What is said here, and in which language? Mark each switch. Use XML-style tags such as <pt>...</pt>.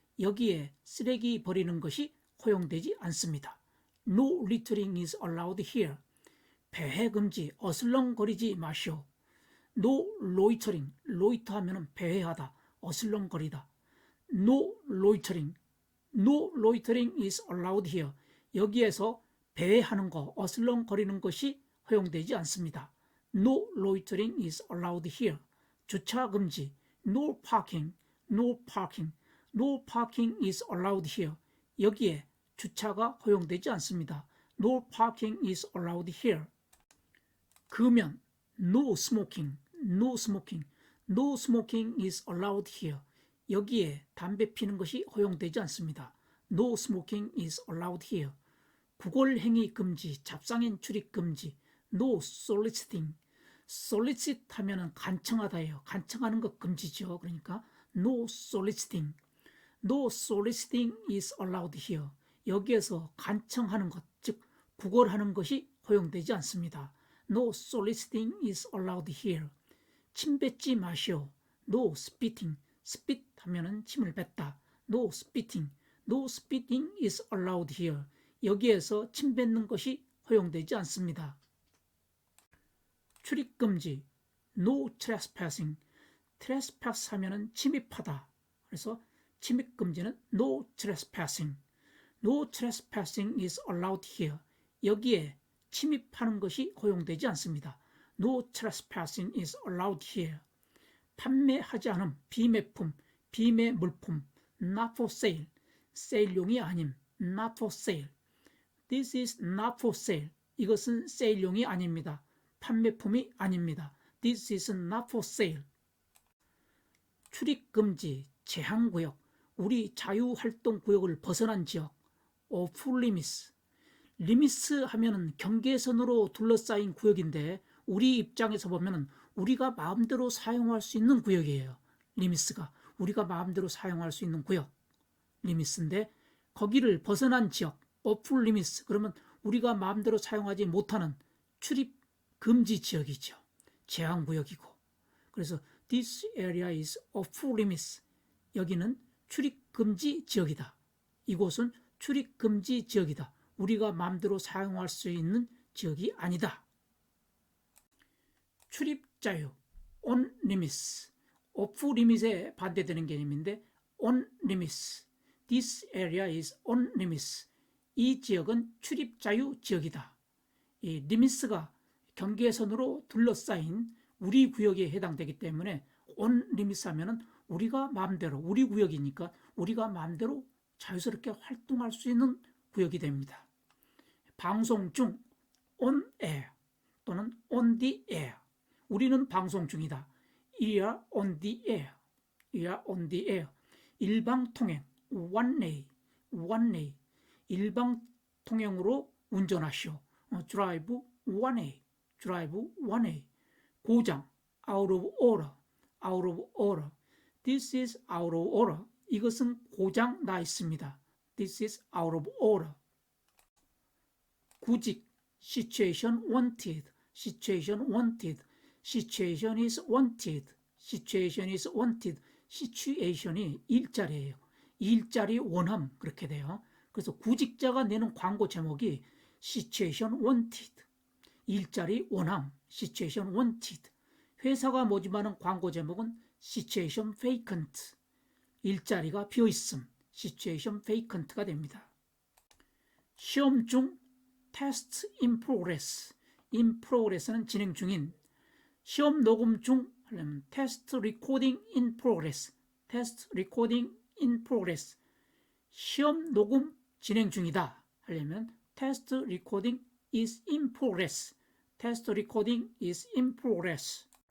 <ko>여기에 쓰레기 버리는 것이 허용되지 않습니다.</ko> <en>No littering is allowed here.</en> <ko>배회 금지, 어슬렁거리지 마시오.</ko> <en>No loitering.</en> <ko>loiter 하면은 배회하다, 어슬렁거리다.</ko> <en>No loitering. No loitering is allowed here.</en> <ko>여기에서 배회하는 거, 어슬렁거리는 것이 허용되지 않습니다.</ko> <en>No loitering is allowed here.</en> <ko>주차 금지.</ko> <en>No parking. No parking. No parking is allowed here.</en> <ko>여기에 주차가 허용되지 않습니다.</ko> <en>No parking is allowed here.</en> <ko>금연.</ko> <en>No smoking. No smoking. No smoking is allowed here.</en> <ko>여기에 담배 피는 것이 허용되지 않습니다.</ko> <en>No smoking is allowed here.</en> <ko>구걸행위 금지, 잡상인 출입 금지.</ko> <en>No soliciting.</en> <ko>solicit 하면은 간청하다예요. 간청하는 것 금지죠.</ko> <en>그러니까 no soliciting. No soliciting is allowed here.</en> <ko>여기에서 간청하는 것, 즉 구걸하는 것이 허용되지 않습니다.</ko> <en>No soliciting is allowed here.</en> <ko>침 뱉지 마시오.</ko> <en>No spitting.</en> <ko>spit 하면은 침을 뱉다.</ko> <en>No spitting. No spitting is allowed here.</en> <ko>여기에서 침 뱉는 것이 허용되지 않습니다. 출입 금지.</ko> <en>No trespassing.</en> <ko>trespass 하면은 침입하다. 그래서 침입 금지는</ko> <en>no trespassing. No trespassing is allowed here.</en> <ko>여기에 침입하는 것이 허용되지 않습니다.</ko> <en>No trespassing is allowed here.</en> <ko>판매하지 않음, 비매품, 비매 물품,</ko> <en>not for sale,</en> <ko>세일용이 아님, not for sale.</ko> <en>This is not for sale.</en> <ko>이것은 세일용이 아닙니다. 판매품이 아닙니다.</ko> <en>This is not for sale.</en> <ko>출입 금지, 제한구역, 우리 자유활동구역을 벗어난 지역,</ko> <en>off limits.</en> <ko>limits 하면은 경계선으로 둘러싸인 구역인데 우리 입장에서 보면은 우리가 마음대로 사용할 수 있는 구역이에요. 리미스가 우리가 마음대로 사용할 수 있는 구역, 리미스인데 거기를 벗어난 지역,</ko> <en>off limits.</en> <ko>그러면 우리가 마음대로 사용하지 못하는 출입 금지 지역이죠. 제한구역이고.</ko> <en>그래서 this area is off limits.</en> <ko>여기는 출입 금지 지역이다. 이곳은 출입 금지 지역이다. 우리가 마음대로 사용할 수 있는 지역이 아니다. 출입 자유,</ko> <en>on limits.</en> <ko>off limit에 반대되는 개념인데</ko> <en>on limits. This area is on limits.</en> <ko>이 지역은 출입 자유 지역이다. 이 리미스가 경계선으로 둘러싸인 우리 구역에 해당되기 때문에</ko> <en>on limits</en> <ko>하면은 우리가 마음대로, 우리 구역이니까 우리가 마음대로 자유스럽게 활동할 수 있는 구역이 됩니다. 방송 중 on air 또는</ko> <en>on the air.</en> <ko>우리는 방송 중이다.</ko> <en>We are on the air. We are on the air.</en> <ko>일방 통행</ko> <en>one way, one way.</en> <ko>일방 통행으로 운전하시오.</ko> <en>drive one way, drive one way.</en> <ko>고장</ko> <en>out of order, out of order. This is out of order.</en> <ko>이것은 고장 나 있습니다.</ko> <en>This is out of order.</en> <ko>구직</ko> <en>situation wanted, situation wanted. situation is wanted, situation is wanted.</en> <ko>situation이 일자리예요. 일자리 원함 그렇게 돼요. 그래서 구직자가 내는 광고 제목이</ko> <en>situation wanted,</en> <ko>일자리 원함, situation wanted. 회사가 모집하는 광고 제목은</ko> <en>situation vacant,</en> <ko>일자리가 비어있음, situation vacant가 됩니다. 시험 중</ko> <en>test in progress, in progress는</en> <ko>진행 중인. 시험 녹음 중 하려면</ko> <en>test recording in progress, test recording in progress.</en> <ko>시험 녹음 진행 중이다 하려면</ko> <en>test recording is in progress, test recording is in progress.</en>